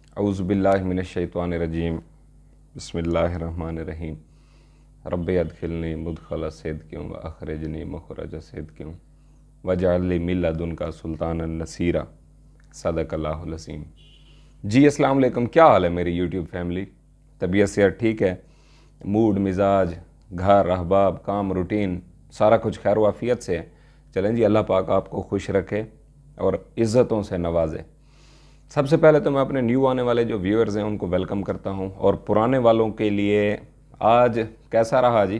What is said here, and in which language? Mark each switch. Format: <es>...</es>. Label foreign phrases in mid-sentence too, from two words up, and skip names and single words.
<ar>أعوذ بالله من الشيطان الرجيم بسم الله الرحمن الرحيم رب أدخلني مدخل صدق وأخرجني مخرج صدق واجعل لي من لدنك سلطانا نصيرا صدق الله العظيم.</ar> <ur>जी</ur> <ar>السلام علیکم,</ar> <ur>کیا حال ہے میری</ur> <en>YouTube family?</en> <ur>طبیعت صحت ٹھیک ہے? موڈ مزاج گھر احباب کام روٹین سارا کچھ خیر و عافیت سے ہے? چلیں جی، اللہ پاک آپ کو خوش رکھے اور عزتوں سے نوازے. سب سے پہلے تو میں اپنے نیو آنے والے جو ویورز ہیں ان کو ویلکم کرتا ہوں، اور پرانے والوں کے لیے آج کیسا رہا جی.</ur>